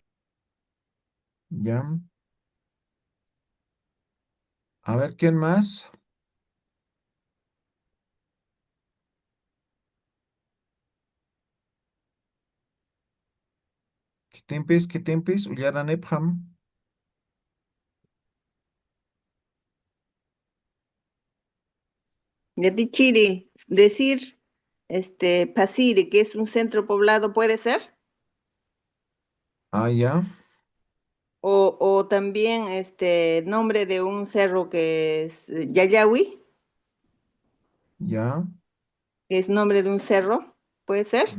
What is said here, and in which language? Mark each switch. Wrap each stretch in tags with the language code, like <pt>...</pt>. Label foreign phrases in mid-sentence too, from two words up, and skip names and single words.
<es>¿Ya? A ver, ¿quién más? ¿Qué tempes? Ullaran Epham. Yatichiri, decir, Pasiri, que es un centro poblado, ¿puede ser? Ah, ya, O también nombre de un cerro que es Yayawi, ya, que es nombre de un cerro, ¿puede ser?</es>